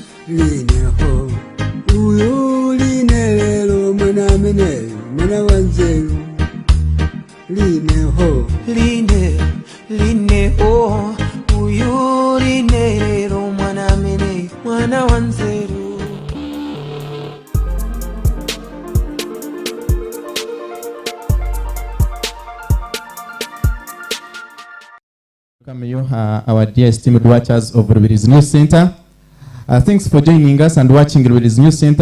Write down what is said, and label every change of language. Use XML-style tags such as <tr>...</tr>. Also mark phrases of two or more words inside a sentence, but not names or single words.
<ny>lineho uyu linelelo mwana mene mwana wanzeru lineho lineho uyu linelelo mwana mene mwana wanzeru.</ny> <en>Welcome you, our dear esteemed watchers of Rubiri's News Center. Thanks for joining us and watching Rubiri's News Center.</en>